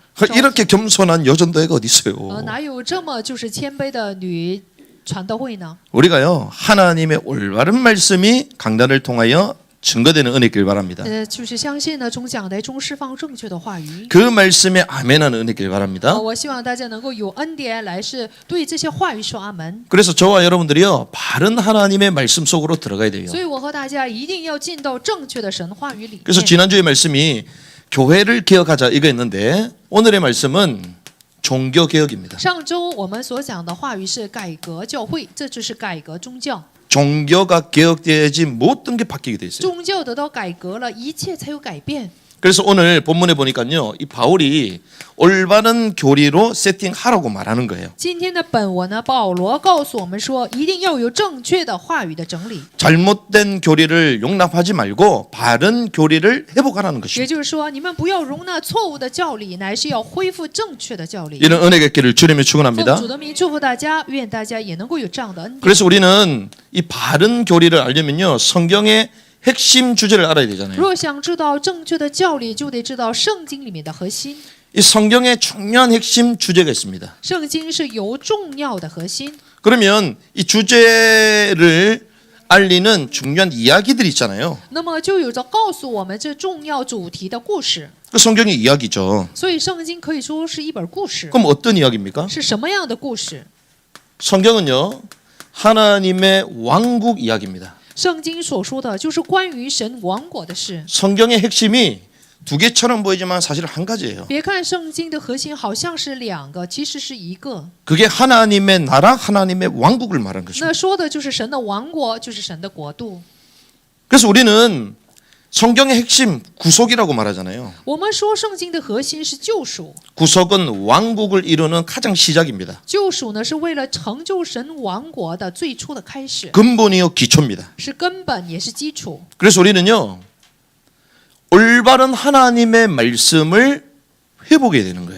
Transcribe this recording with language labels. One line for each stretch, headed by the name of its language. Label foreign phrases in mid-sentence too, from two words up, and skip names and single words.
Korean: 이렇게 겸손한 여전도회가 어디 있어요?
Chinese: 哪有这么就是谦卑的女传道会呢？
Korean: 우리가요, 하나님의 올바른 말씀이 강단을 통하여 증거되는 은혜길 바랍니다.
Chinese: 就是相信呢，从讲台中释放正确的话语。
Korean: 그 말씀에 아멘하는 은혜길 바랍니다.
Chinese: 我希望大家能够有恩典来是对这些话语说阿门。
Korean: 그래서 저와 여러분들이요, 바른 하나님의 말씀 속으로 들어가야 돼요.
Chinese: 所以我和大家一定要进到正确的神话语里
Korean: 그래서
Chinese: 面。
Korean: 지난주의 말씀이 교회를 개혁하자 이거였는데 오늘의 말씀은 종교 개혁입니다.
Chinese: 上周我们所讲的话语是改革教会，这就是改革宗教。
Korean: 종교가 개혁되어야지 모든 게 바뀌게 돼 있어요.
Chinese: 宗教得到改革了，一切才有改变。
Korean: 그래서 오늘 본문에 보니까요, 이 바울이 올바른 교리로 세팅하라고 말하는 거예요.
Chinese: 今天的本文呢，保罗告诉我们说，一定要有正确的话语的整理。
Korean: 잘못된 교리를 용납하지 말고 바른 교리를 회복하라는
Chinese: 也
Korean: 것입니다.
Chinese: 就是说，你们不要容纳错误的教理，乃是要恢复正确的教理。
Korean: 이런 은혜가 있기를 주님의
Chinese: 奉
Korean: 축원합니다.
Chinese: 主的名祝福大家，愿大家也能够有这样的恩典。
Korean: 그래서 우리는 이 바른 교리를 알려면요, 성경의 핵심 주제를 알아야
Chinese: 如
Korean: 되잖아요.
Chinese: 果想知道正确的教理，就得知道圣经里面的核心。
Korean: 이 성경의 중요한 핵심 주제가 있습니다.
Chinese: 圣经是有重要的核心，
Korean: 그러면 이 주제를 알리는 중요한 이야기들이 있잖아요.
Chinese: 那么就有着告诉我们这重要主题的故事。
Korean: 그 성경이 이야기죠.
Chinese: 所以圣经可以说是一本故事。
Korean: 그럼 어떤 이야기입니까?
Chinese: 是什么样的故事？
Korean: 성경은요, 하나님의 왕국 이야기입니다.
Chinese: 圣经所说的就是关于神王国的事。
Korean: 성경의 핵심이 두 개처럼 보이지만 사실 한 가지예요.
Chinese: 别看圣经的核心好像是2个，其实是1个。
Korean: 그게 하나님의 나라, 하나님의 왕국을 말하는 것입니다.
Chinese: 那说的就是神的王国，就是神的国度。
Korean: 그래서 우리는 성경의 핵심 구속이라고 말하잖아요.
Chinese: 我们说圣经的核心是救赎，
Korean: 구속은 왕국을 이루는 가장 시작입니다.
Chinese: 救赎呢是为了成就神王国的最初的开始，
Korean: 근본이요 기초입니다.
Chinese: 是根本也是基础。
Korean: 그래서 우리는요 올바른 하나님의 말씀을 회복해야 되는 거예요.